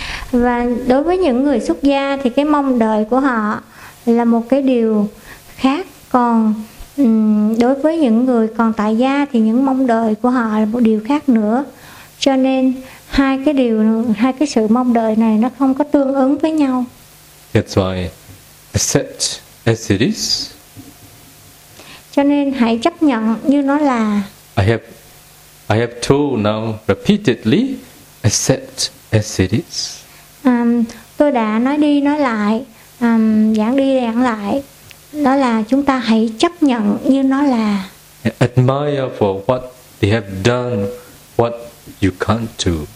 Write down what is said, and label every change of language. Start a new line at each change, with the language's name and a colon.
Vietnamese: Và đối với những người xuất gia thì cái mong đợi của họ là một cái điều khác. Còn đối với những người còn tại gia thì những mong đợi của họ là một điều khác nữa. Cho nên hai cái sự mong đợi này nó không có tương ứng với nhau.
English: That's why accept as it is.
Vietnamese: Cho nên hãy chấp nhận như nó là.
English: I have told now repeatedly, accept as it is.
Vietnamese: Tôi đã nói đi nói lại, giảng đi giảng lại, đó là chúng ta hãy chấp nhận như nó là.
English: Admire for what they have done, what you can't do.